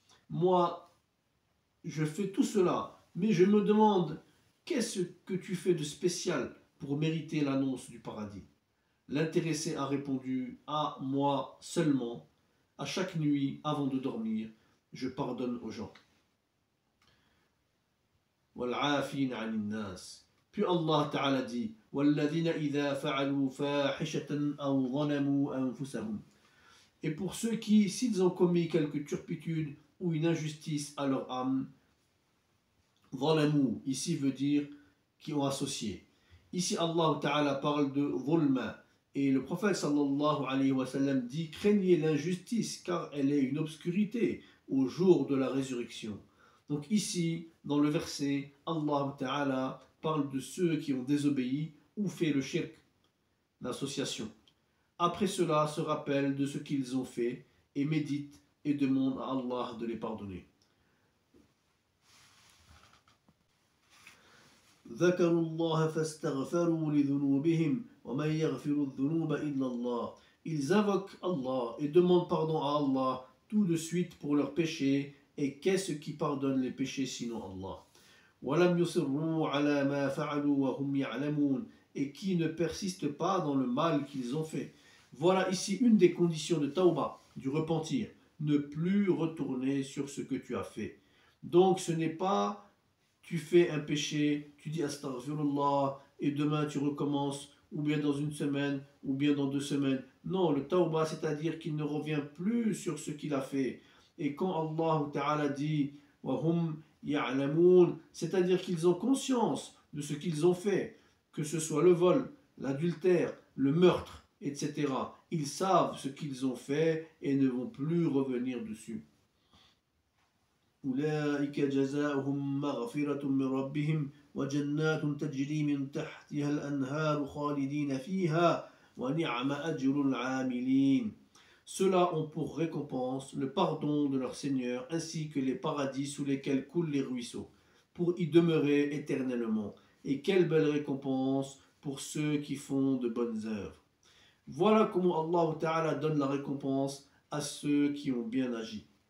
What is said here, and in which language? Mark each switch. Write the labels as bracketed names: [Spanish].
[French] Moi, je fais tout cela, mais je me demande, qu'est-ce que tu fais de spécial pour mériter l'annonce du paradis? L'intéressé a répondu, à moi seulement, à chaque nuit avant de dormir, je pardonne aux gens. [Arabic] وَالْعَافِينَ عَنِ النَّاسِ. [French] Puis Allah Ta'ala dit, [Arabic] وَالَّذِينَ إِذَا فَعَلُوا فَاحِشَةً أَوْ ظَلَمُوا أَنفُسَهُمْ. [French] Et pour ceux qui, s'ils ont commis quelque turpitude ou une injustice à leur âme, ظَلَمُوا, ici veut dire qui ont associé. Ici Allah Ta'ala parle de ظُلْمَ. Et le prophète sallallahu alayhi wa sallam dit, craignez l'injustice car elle est une obscurité au jour de la résurrection. Donc ici, dans le verset, Allah Ta'ala parle de ceux qui ont désobéi ou fait le shirk, l'association. Après cela, se rappellent de ce qu'ils ont fait et méditent et demandent à Allah de les pardonner. [Arabic] ذكروا الله فاستغفروا لذنوبهم ومن يغفر الذنوب إلا الله. [French] Ils invoquent Allah et demandent pardon à Allah tout de suite pour leurs péchés. Et qu'est-ce qui pardonne les péchés sinon Allah? [Arabic] وَلَمْ يُصِرُّوا عَلَى مَا فَعَلُوا وَهُمْ يَعْلَمُونَ. [French] Et qui ne persistent pas dans le mal qu'ils ont fait. Voilà ici une des conditions de tawbah, du repentir. Ne plus retourner sur ce que tu as fait. Donc ce n'est pas tu fais un péché, tu dis astaghfirullah et demain tu recommences, ou bien dans une semaine, ou bien dans 2 semaines. Non, le tawbah, c'est-à-dire qu'il ne revient plus sur ce qu'il a fait. Et quand Allah Ta'ala dit [Arabic] وَهُمْ يَعْلَمُونَ, [French] c'est-à-dire qu'ils ont conscience de ce qu'ils ont fait, que ce soit le vol, l'adultère, le meurtre, etc. Ils savent ce qu'ils ont fait et ne vont plus revenir dessus. [Arabic] أولئك جزاؤهم مغفرة من ربهم وجنات تجري من تحتها الأنهار خالدين فيها ونعم أجر العاملين. [French] Ceux-là ont pour récompense le pardon de leur Seigneur ainsi que les paradis sous lesquels coulent les ruisseaux, pour y demeurer éternellement. Et quelle belle récompense pour ceux qui font de bonnes œuvres. Voilà comment Allah Ta'ala donne la récompense à ceux qui ont bien agi.